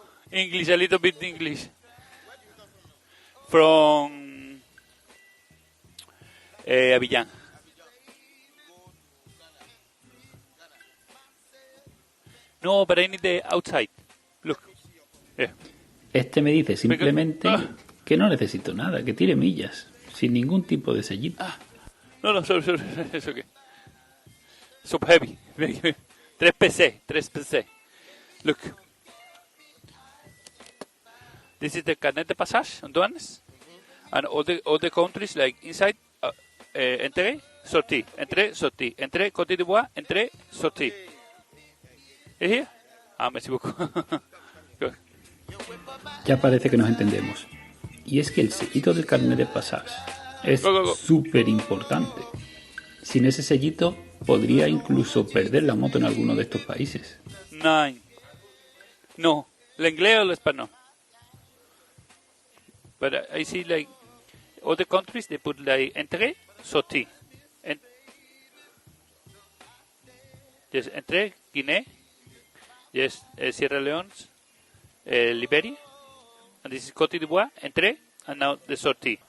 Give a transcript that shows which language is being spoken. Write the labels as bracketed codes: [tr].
[en] English, a little bit English. From Abidjan. No, but I need the outside. Look. Yeah. [es] Este me dice simplemente que no necesito nada, que tire millas, sin ningún tipo de sellito. [en] No, sorry, it's okay. So heavy. 3 PC. Look. This is the carnet de passage on douanes. And all the countries like inside, entrée, sortie, entrée, Côte d'Ivoire, entrée, sortie. ¿Es here? [fr] Merci beaucoup. [es] Ya parece que nos entendemos. Y es que el sellito del carnet de pasaje es súper importante. Sin ese sellito podría incluso perder la moto en alguno de estos países. No, el inglés o el español. [en] But I see like other countries they put like entrée, sortie. Yes, entre Guinea. Yes, Sierra Leone, Liberia. And this is Côte d'Ivoire. Entre. And now the sortie.